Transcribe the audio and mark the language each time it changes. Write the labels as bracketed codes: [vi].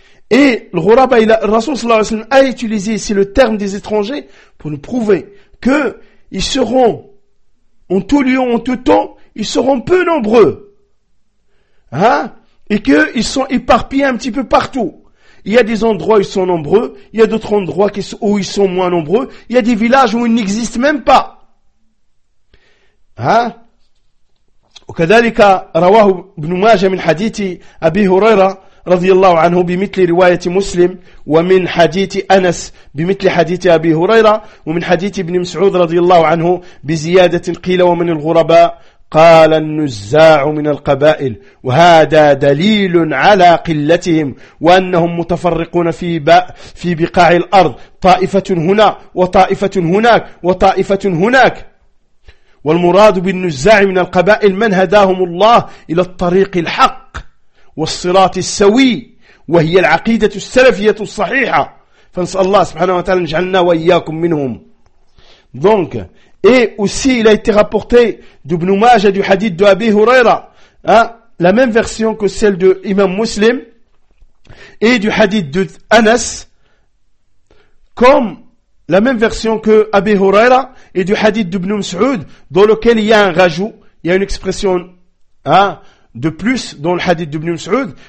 [fr] Et le Ghuraba, le Rasoul sallallahu alayhi wa sallam, a utilisé ici le terme des étrangers pour nous prouver qu'ils seront, en tout lieu, en tout temps, ils seront peu nombreux. Hein? Et qu'ils sont éparpillés un petit peu partout. Il y a des endroits où ils sont nombreux, il y a d'autres endroits où ils sont moins nombreux, il y a des villages où ils n'existent même pas. Hein? [ar] وكذلك رواه ابن ماجه من حديث أبي هريرة رضي الله عنه بمثل رواية مسلم ومن حديث أنس بمثل حديث أبي هريرة ومن حديث ابن مسعود رضي الله عنه بزيادة قيل ومن الغرباء قال النزاع من القبائل وهذا دليل على قلتهم وأنهم متفرقون في بقاع الأرض طائفة هنا وطائفة هناك وطائفة هناك والمراد بالنزاع من القبائل من هداهم الله إلى الطريق الحق والصراط السوي وهي العقيدة السلفية الصحيحة فنسأل الله سبحانه وتعالى نجعلنا وإياكم منهم. [fr] Donc, et aussi, il a été rapporté d'Ibn Majah du hadith de Abi Huraira, hein, la même version que celle de Imam Muslim, et du hadith de Anas, comme la même version que Abi Huraira, et du hadith d'Ibn Mas'ud, dans lequel il y a un rajout, il y a une expression, hein, de plus dans le hadith d'Ibn Mas'ud.